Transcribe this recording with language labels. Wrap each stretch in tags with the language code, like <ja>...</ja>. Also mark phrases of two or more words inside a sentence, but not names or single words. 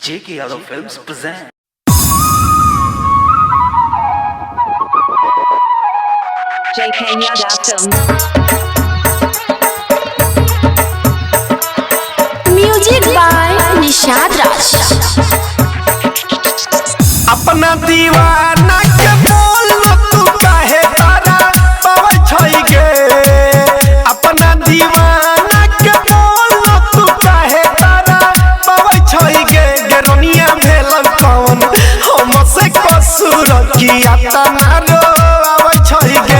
<en>J.K. Yadav Films present. J.K. Yadav Films. Music by Nishad Raj.</en> <mai>अपना दीवाना के बोल तू काहे तारा पावै छै गे। अपना दीवाना के बोल तू काहे तारा पावै छै गे। गेरनिया भेल कौन हमसे कसूर किया तना रो आबै छै गे।</mai>